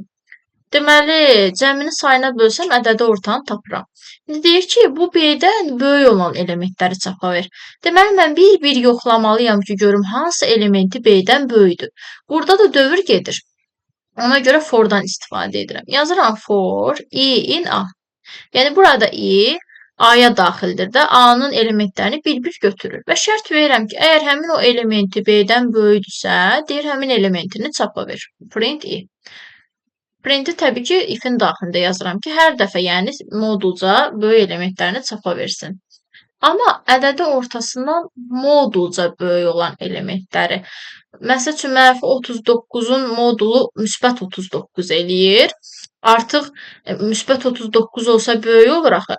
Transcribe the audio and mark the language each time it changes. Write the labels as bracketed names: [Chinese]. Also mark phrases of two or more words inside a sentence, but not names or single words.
[Azerbaijani] Deməli, cəmini sayına bölsəm ədədi ortanı tapıram. İndi deyir ki, bu B-dən böyük olan elementləri çapa ver. Deməli, mən bir-bir yoxlamalıyam ki, görüm hansı elementi B-dən böyükdür. Burada da dövr gedir. Ona görə for-dan istifadə edirəm. Yazıram [English] for i in A. [Azerbaijani] Yəni, burada i A-ya daxildir də, A-nın elementlərini bir-bir götürür. Və şərt verirəm ki, əgər həmin o elementi B-dən böyükdürsə, deyir həmin elementini çapa ver. [English] Print i. [Azerbaijani] Print'i təbii ki, if-in daxilində yazıram ki, hər dəfə, yəni modulca böyük elementlərini çapa versin. Amma ədədi ortasından modulca böyük olan elementləri. Məsəl üçün, mənfi 39-un modulu müsbət 39 eləyir. Artıq müsbət 39 olsa böyük olur axı.